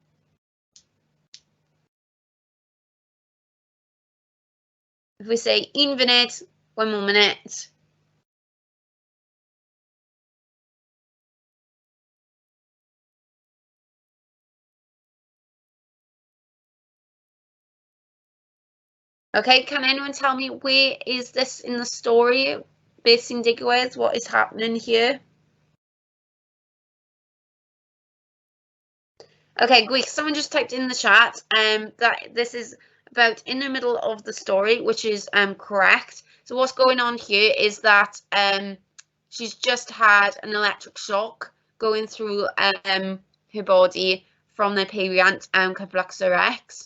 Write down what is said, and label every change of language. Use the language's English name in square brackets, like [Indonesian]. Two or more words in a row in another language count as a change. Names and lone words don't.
[English] If we say 1 minute, 1 more minute. Okay, can anyone tell me where is this in the story? [Welsh] Beth sy'n digwydd, [English] what is happening here? Okay, great. Someone just typed in the chat that this is about in the middle of the story, which is correct. So what's going on here is that she's just had an electric shock going through her body from the [Welsh] peiriant cyflux [English] Rex.